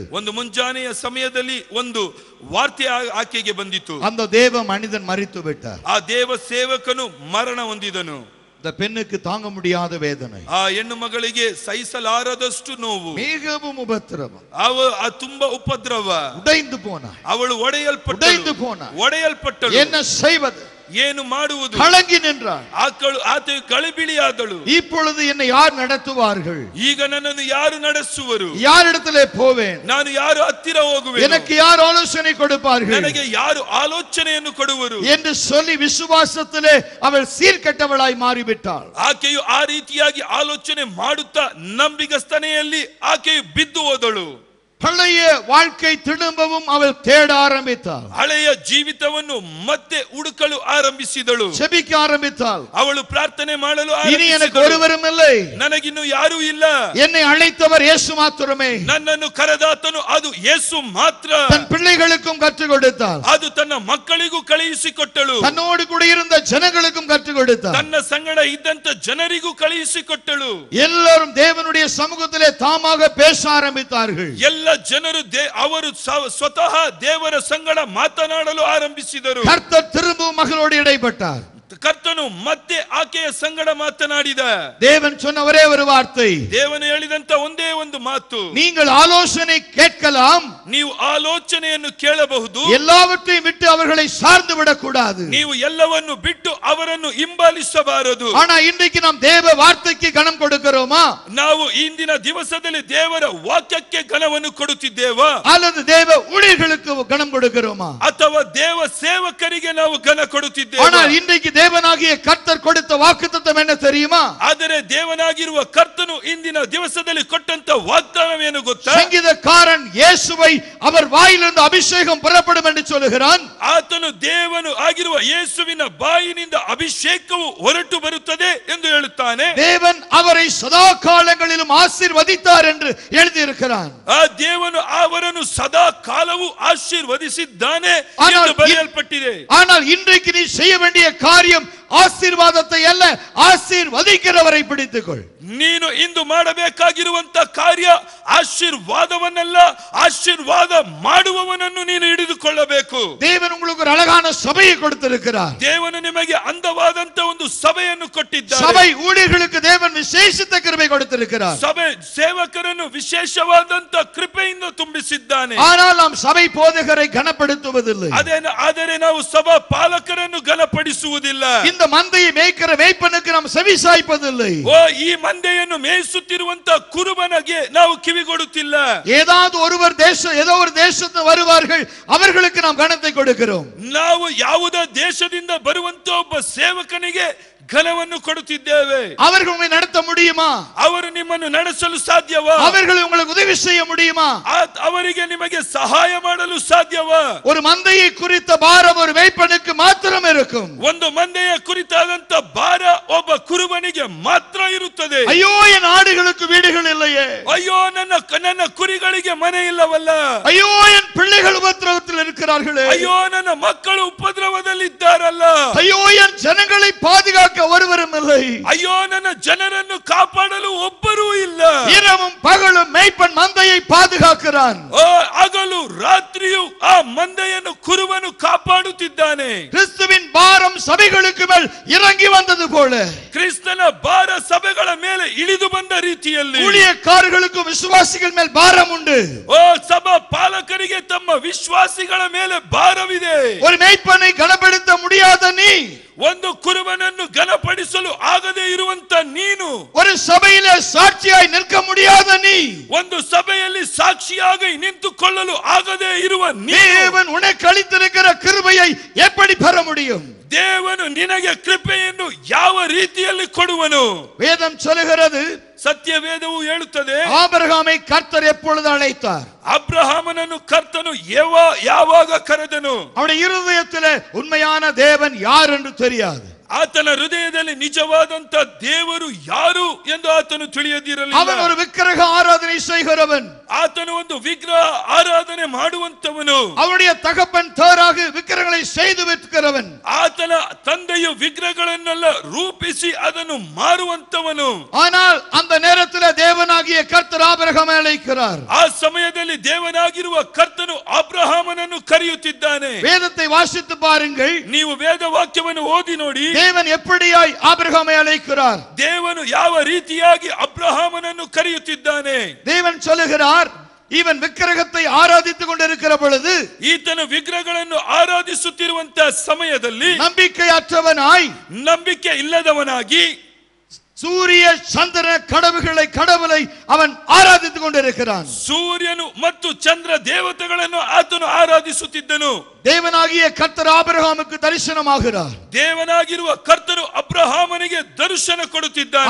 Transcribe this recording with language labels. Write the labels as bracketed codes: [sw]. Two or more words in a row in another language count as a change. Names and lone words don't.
[kn] ಒಂದು ಮುಂಜಾನೆಯ ಸಮಯದಲ್ಲಿ ಒಂದು ವಾರ್ತೆ ಆಕೆಗೆ ಬಂದಿತು. [ta] அந்த தேவ மனிதன் மரித்து விட்டார். [kn] ಆ ದೇವ ಸೇವಕನು ಮರಣ ಹೊಂದಿದನು. [ta] இந்த பெண்ணுக்கு தாங்க முடியாத வேதனை, [kn] ಆ ಹೆಣ್ಣು ಮಗಳಿಗೆ ಸಹಿಸಲಾರದಷ್ಟು ನೋವು, [ta] மிகவும் உபத்திரவம், [kn] ತುಂಬಾ ಉಪದ್ರವ, [ta] உடைந்து போனாள். [kn] ಅವಳು [ta] உடைந்து போனாள். [kn] ಒಡೆಯಲ್ಪಟ್ಟಳು. [ta] என்ன செய்வது? [kn] ಏನು ಮಾಡುವುದು? [ta] கலங்கி நின்றாள். [kn] ಆಕೆಯು ಗಳಿಬಿಳಿಯಾದಳು. [ta] இப்பொழுது என்னை யார் நடத்துவார்கள்? [kn] ಈಗ ನನ್ನನ್ನು ಯಾರು ನಡೆಸುವರು? [ta] யாரிடத்திலே போவேன்? [kn] ನಾನು ಯಾರು ಹತ್ತಿರ ಹೋಗುವೆ? [ta] எனக்கு யார் ஆலோசனை கொடுப்பார்கள்? [kn] ನನಗೆ ಯಾರು ಆಲೋಚನೆಯನ್ನು ಕೊಡುವರು [ta] என்று சொல்லி விசுவாசத்திலே அவள் சீர்கெட்டவளாய் மாறிவிட்டாள். [kn] ಆಕೆಯು ಆ ರೀತಿಯಾಗಿ ಆಲೋಚನೆ ಮಾಡುತ್ತಾ ನಂಬಿಗಸ್ತನೆಯಲ್ಲಿ ಆಕೆಯು ಬಿದ್ದು ಹೋದಳು. [ta] பழைய வாழ்க்கை திரும்பவும் அவள் தேட ஆரம்பித்தாள். [kn] ಹಳೆಯ ಜೀವಿತವನ್ನು ಮತ್ತೆ ಹುಡುಕಲು ಆರಂಭಿಸಿದಳು. [ta] ஜெபிக்க ஆரம்பித்தாள். [kn] ಅವಳು ಪ್ರಾರ್ಥನೆ ಮಾಡಲು [ta] இனி எனக்கு ஒருவரும் இல்லை, [kn] ನನಗಿನ್ನು ಯಾರೂ ಇಲ್ಲ, [ta] என்னை அழைத்தவர் இயேசு மாத்திரமே. [kn] ನನ್ನನ್ನು ಕರೆದಾತನು ಅದು ಯೇಸು ಮಾತ್ರ. [ta] தன் பிள்ளைகளுக்கும் கற்றுக் கொடுத்தாள். [kn] ಅದು ತನ್ನ ಮಕ್ಕಳಿಗೂ ಕಳುಹಿಸಿಕೊಟ್ಟಳು. [ta] தன்னோடு கூட இருந்த ஜனங்களுக்கும் கற்றுக் கொடுத்தாள். [kn] ತನ್ನ ಸಂಗಡ ಇದ್ದಂತ ಜನರಿಗೂ ಕಳುಹಿಸಿಕೊಟ್ಟಳು. [ta] எல்லாரும் தேவனுடைய சமூகத்திலே தாமாக பேச ஆரம்பித்தார்கள். [kn] ಎಲ್ಲ ಜನರು ಅವರು ಸ್ವತಃ ದೇವರ ಸಂಗಡ ಮಾತನಾಡಲು ಆರಂಭಿಸಿದರು. [ta] கர்த்தர் திரும்பவும் மகளோடு இடைப்பட்டார். [kn] ಕರ್ತನು ಮತ್ತೆ ಆಕೆಯ ಸಂಗಡ ಮಾತನಾಡಿದ. [ta] தேவன் சொன்ன ஒரே ஒரு வார்த்தை, [kn] ದೇವನು ಹೇಳಿದಂತ ಒಂದೇ ಒಂದು ಮಾತು, [ta] நீங்கள் ஆலோசனை கேட்கலாம், [kn] ನೀವು ಆಲೋಚನೆಯನ್ನು ಕೇಳಬಹುದು, [ta] எல்லாவற்றையும் விட்டு அவர்களை சார்ந்து விடக்கூடாது. [kn] ನೀವು ಎಲ್ಲವನ್ನು ಬಿಟ್ಟು ಅವರನ್ನು ಹಿಂಬಾಲಿಸಬಾರದು. [ta] ஆனா இன்றைக்கு நாம் தேவ வார்த்தைக்கு கனம் கொடுக்கிறோமா? [kn] ನಾವು ಇಂದಿನ ದಿವಸದಲ್ಲಿ ದೇವರ ವಾಕ್ಯಕ್ಕೆ ಘನವನ್ನು ಕೊಡುತ್ತಿದ್ದೇವಾ, [ta] அல்லது தேவ ஊழியர்களுக்கு கனம் கொடுக்கிறோமா? [kn] ಅಥವಾ ದೇವ ಸೇವಕರಿಗೆ ನಾವು ಘನ ಕೊಡುತ್ತಿದ್ದೇವೆ? [ta] ஆனால் இன்றைக்கு தேவனாகிய கர்த்தர் கொடுத்த வாக்குத்தத்தம் என்ன தெரியுமா? [kn] ಆದರೆ ದೇವನಾಗಿರುವ ಕರ್ತನು ಇಂದಿನ ದಿವಸದಲ್ಲಿ ಕೊಟ್ಟಂತ ವಾಗ್ದಾನವೇನು ಗೊತ್ತಾ? [ta] சங்கீதக்காரன் இயேசுவை அவர் வாயிலிருந்து அபிஷேகம் புறப்படும் என்று சொல்லுகிறான். [kn] ಆತನು ದೇವನು ಆಗಿರುವ ಯೇಸುವಿನ ಬಾಯಿನಿಂದ ಅಭಿಷೇಕವು ಹೊರಟು ಬರುತ್ತದೆ ಎಂದು ಹೇಳುತ್ತಾನೆ. [ta] தேவன் அவரை சதா காலங்களிலும் ஆசீர்வதித்தார் என்று எழுதியிருக்கிறான். [kn] ಆ ದೇವನು ಅವರನ್ನು ಸದಾ ಕಾಲವೂ ಆಶೀರ್ವದಿಸಿದ್ದಾನೆ ಎಂದು ಬರೆಯಲ್ಪಟ್ಟಿದೆ. [ta] ஆனால் இன்றைக்கு நீ செய்ய வேண்டிய காரியம் ஆசீர்வாதத்தை அல்ல, ஆசீர்வதிக்கிறவரை பிடித்துக்கொள். [kn] ನೀನು ಇಂದು ಮಾಡಬೇಕಾಗಿರುವಂತ ಕಾರ್ಯ ಆಶೀರ್ವಾದವನ್ನಲ್ಲ, ಆಶೀರ್ವಾದ ಮಾಡುವವನನ್ನು ನೀನು ಹಿಡಿದುಕೊಳ್ಳಬೇಕು. [ta] தேவன் உங்களுக்கு ஒரு அழகான சபையை கொடுத்திருக்கிறார். [kn] ದೇವನು ನಿಮಗೆ ಅಂದವಾದಂತ ಒಂದು ಸಭೆಯನ್ನು ಕೊಟ್ಟಿದ್ದಾನೆ. [ta] சபை ஊழியர்களுக்கு தேவன் விசேஷித்த கிருபை கொடுத்திருக்கிறார். [kn] ಸಭೆ ಸೇವಕರನ್ನು ವಿಶೇಷವಾದಂತ ಕೃಪೆಯಿಂದ ತುಂಬಿಸಿದ್ದಾನೆ. [ta] ஆனால் நாம் சபை போதகரை கனப்படுத்துவதில்லை. [kn] ಆದರೆ ನಾವು ಸಭಾ ಪಾಲಕರನ್ನು ಘನಪಡಿಸುವುದಿಲ್ಲ. [ta] இந்த மந்தையை மேய்க்கிற மேய்ப்பனுக்கு நாம் செவி சாய்ப்பதில்லை. [kn] ಈ ಮಂದೆಯನ್ನು ಮೇಯಿಸುತ್ತಿರುವಂತ ಕುರುಬನಿಗೆ ನಾವು ಕಿವಿಗೊಡುತ್ತಿಲ್ಲ. [ta] ஏதாவது ஏதோ ஒரு தேசத்து வருவார்கள், அவர்களுக்கு நாம் கனத்தை கொடுக்கிறோம். [kn] ನಾವು ಯಾವುದೋ ದೇಶದಿಂದ ಬರುವಂತ ಒಬ್ಬ ಸೇವಕನಿಗೆ ಘನವನ್ನು ಕೊಡುತ್ತಿದ್ದೇವೆ. [ta] அவர்கள் உங்களை நடத்த முடியுமா? [kn] ಅವರು ನಿಮ್ಮನ್ನು ನಡೆಸಲು ಸಾಧ್ಯವಾ? [ta] அவர்கள் உங்களுக்கு உதவி செய்ய முடியுமா? [kn] ಅವರಿಗೆ ನಿಮಗೆ ಸಹಾಯ ಮಾಡಲು ಸಾಧ್ಯವಾ? [ta] ஒரு மந்தையை குறித்த பாரம் ஒரு மேய்ப்பனுக்கு மாத்திரம் இருக்கும். [kn] ಒಂದು ಮಂದೆಯ ಕುರಿತಾದಂತ ಭಾರ ಒಬ್ಬ ಕುರುಬನಿಗೆ ಮಾತ್ರ ಇರುತ್ತದೆ. [ta] ஐயோ, என் ஆடுகளுக்கு வீடுகள் இல்லையே. [kn] ಅಯ್ಯೋ, ನನ್ನ ಕುರಿಗಳಿಗೆ ಮನೆ ಇಲ್ಲವಲ್ಲ. [ta] ஐயோ, என் பிள்ளைகள் உபத்திரவத்தில் இருக்கிறார்களே. [kn] ಅಯ್ಯೋ, ನನ್ನ ಮಕ್ಕಳು ಉಪದ್ರವದಲ್ಲಿದ್ದಾರಲ್ಲ. [ta] ஐயோ, என் ஜனங்களை பாதுகாக்க ஒருவரும் இல்லை. [kn] ಅಯ್ಯೋ, ನನ್ನ ಜನರನ್ನು ಕಾಪಾಡಲು ಒಬ್ಬರೂ ಇಲ್ಲ. [ta] இரவும் பகலும் மேய்ப்பன் மந்தையை பாதுகாக்கிறான். [kn] ಹಗಲು ರಾತ್ರಿಯೂ ಆ ಮಂದೆಯನ್ನು ಕುರುಬನು ಕಾಪಾಡುತ್ತಿದ್ದಾನೆ. [ta] கிறிஸ்துவின் பாரம் சபைகளுக்கு மேல் இறங்கி வந்தது போல [kn] ಕ್ರಿಸ್ತನ ಭಾರ ಸಭೆಗಳ ಮೇಲೆ ಇಳಿದು ಬಂದ ರೀತಿಯಲ್ಲಿ [ta] ஊழியக்காரர்களுக்கும் விசுவாசிகள் மேல் பாரம் உண்டு. [kn] ಸಭಾ ಪಾಲಕರಿಗೆ ತಮ್ಮ ವಿಶ್ವಾಸಿಗಳ ಮೇಲೆ ಭಾರವಿದೆ. [ta] ஒரு மேய்ப்பனை கனப்படுத்த முடியாத நீ, [kn] ಒಂದು ಕುರುಬನನ್ನು ಘನಪಡಿಸಲು ಆಗದೆ ಇರುವಂತ ನೀನು, [ta] ஒரு சபையிலே சாட்சியாய் நிற்க முடியாத நீ, [kn] ಒಂದು ಸಭೆಯಲ್ಲಿ ಸಾಕ್ಷಿಯಾಗಿ ನಿಂತುಕೊಳ್ಳಲು ಆಗದೆ ಇರುವ [ta] தேவன் உனக்கு அளித்திருக்கிற கிருபையை எப்படி பெற முடியும்? [kn] ದೇವನು ನಿನಗೆ ಕೃಪೆಯನ್ನು ಯಾವ ರೀತಿಯಲ್ಲಿ ಕೊಡುವನು? [ta] வேதம் சொல்லுகிறது, [kn] ಸತ್ಯ ವೇದವು ಹೇಳುತ್ತದೆ, [ta] ஆபிரகாமை கர்த்தர் எப்பொழுது அழைத்தார்? [kn] ಅಬ್ರಹಾಮನನ್ನು ಕರ್ತನು ಯಾವಾಗ ಕರೆದನು? [ta] அவருடைய இருதயத்திலே உண்மையான தேவன் யார் என்று தெரியாது. [kn] ಆತನ ಹೃದಯದಲ್ಲಿ ನಿಜವಾದಂತ ದೇವರು ಯಾರು ಎಂದು ಆತನು ತಿಳಿಯದಿರಲಿಲ್ಲ. [ta] ಅವನು ஒரு விக்கிரக ஆராதனை செய்கிறவன். [kn] ಆತನು ಒಂದು ವಿಗ್ರಹ ಆರಾಧನೆ ಮಾಡುವಂತವನು. [ta] அவருடைய தகப்பன் தேராக விக்கிரகங்களை செய்து விற்கிறவன். [kn] ಆತನ ತಂದೆಯು ವಿಗ್ರಹಗಳನ್ನೆಲ್ಲ ರೂಪಿಸಿ ಅದನ್ನು ಮಾರುವಂತವನು. [ta] ஆனால் அந்த நேரத்தில் தேவனாகிய கர்த்தர் ஆபிரகாமை அழைக்கிறார். [kn] ಆ ಸಮಯದಲ್ಲಿ ದೇವನಾಗಿರುವ ಕರ್ತನು ಅಬ್ರಹಾಮನನ್ನು ಕರೆಯುತ್ತಿದ್ದಾನೆ. [ta] வேதத்தை வாசித்து பாருங்கள். [kn] ನೀವು ವೇದ ವಾಕ್ಯವನ್ನು ಓದಿ ನೋಡಿ. [ta] தேவன் எப்படியாய் ஆபிரகாமை அழைக்கிறார்? [kn] ದೇವನು ಯಾವ ರೀತಿಯಾಗಿ ಅಬ್ರಹಾಮನನ್ನು ಕರೆಯುತ್ತಿದ್ದಾನೆ? [ta] தேவன் சொல்லுகிறார், இவன் விக்கிரகத்தை ஆராதித்துக் கொண்டிருக்கிற பொழுது, [kn] ಈತನು ವಿಗ್ರಹಗಳನ್ನು ಆರಾಧಿಸುತ್ತಿರುವಂತ ಸಮಯದಲ್ಲಿ [ta] நம்பிக்கையற்றவனாய், [kn] ನಂಬಿಕೆ ಇಲ್ಲದವನಾಗಿ, [ta] சூரிய சந்திர கடவுளை அவன் ஆராதித்துக் கொண்டிருக்கிறான். [kn] ಸೂರ್ಯನು ಮತ್ತು ಚಂದ್ರ ದೇವತೆಗಳನ್ನು ಆತನು ಆರಾಧಿಸುತ್ತಿದ್ದನು. [ta] தேவனாகிய கர்த்தர் ஆபிரகாமுக்கு தரிசனமாகிறார். [kn] ದೇವನಾಗಿರುವ ಕರ್ತನು ಅಬ್ರಹಾಮನಿಗೆ ದರ್ಶನ ಕೊಡುತ್ತಿದ್ದಾನೆ.